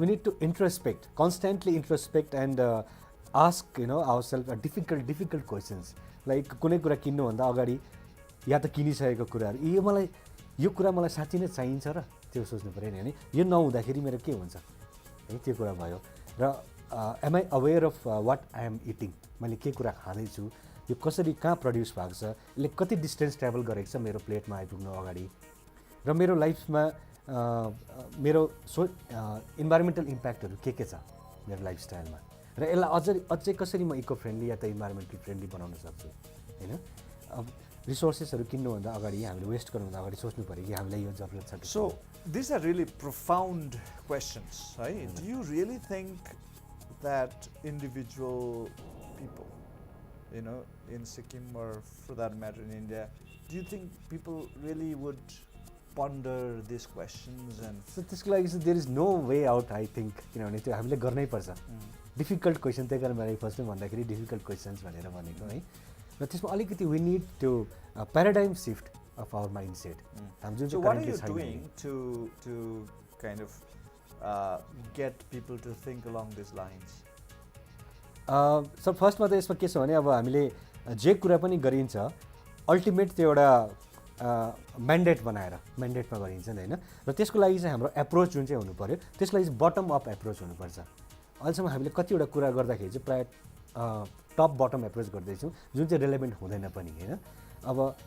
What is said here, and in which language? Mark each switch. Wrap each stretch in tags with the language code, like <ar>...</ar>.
<en>we need to introspect, constantly introspect and ask ourselves a difficult questions like</en> <ne>कुनै कुरा किन्नु भन्दा अगाडि या त किनिसकेको कुराहरु यो कुरा मलाई साच्चै नै चाहिन्छ र त्यो सोच्नु पर्यो नि हैन यो नहुँदाखेरि मेरो के हुन्छ है त्यो कुरा भयो र</ne> <en>am I aware of what I am eating</en> <ne>मैले के कुरा खाँदै छु यो कसरी कहाँ प्रोड्युस भएको छ यसले कति डिस्टेन्स ट्राभल गरेको छ मेरो प्लेटमा आइपुग्नु अगाडि र मेरो लाइफमा मेरो इन्भाइरोमेन्टल इम्प्याक्टहरु के छ मेरो लाइफस्टाइलमा र यसलाई अझै कसरी म इको फ्रेन्डली या त इन्भाइरोमेन्टल फ्रेन्डली बनाउन सक्छु हैन अब रिसोर्सेसहरु किन्नु भन्दा अगाडि हामीले वेस्ट गर्नु भन्दा अगाडि सोच्नु पर्यो कि हामीलाई यो जरुरत छ</ne> <en>so this are really profound questions है do you really think that individual people in Sikkim or for that matter in India, do you think people really would ponder these questions and</en> <ne>So त्यसको लागि चाहिँ</ne> <en>there is no way out I think</en> <ne>किनभने त्यो हामीले गर्नै पर्छ difficult question त्यही कारण मैले फर्स्टमै भन्दाखेरि डिफिकल्ट क्वेसन्स भनेर भनेको है र त्यसमा अलिकति</ne> <en>we need</en> <ne>त्यो</ne> <en>paradigm shift of our mind set</en> <ne>हामी जुन</ne> <en>so</en> <ne>चाहिँ</ne> <en>what are currently you</en> <ne>छैन</ne> <en>doing to kind of get people to think along these lines?</en> <ne>Sir फर्स्टमा त यसमा के छ भने अब हामीले जे कुरा पनि गरिन्छ अल्टिमेट त्यो एउटा म्यान्डेट बनाएर म्यान्डेटमा गरिन्छ नि होइन र त्यसको लागि चाहिँ हाम्रो एप्रोच जुन चाहिँ हुनु पऱ्यो त्यसको लागि चाहिँ बटम अप एप्रोच हुनुपर्छ अहिलेसम्म हामीले कतिवटा कुरा गर्दाखेरि चाहिँ प्रायः टप बटम एप्रोच गर्दैछौँ जुन चाहिँ रेलेभेन्ट हुँदैन पनि होइन अब</ne>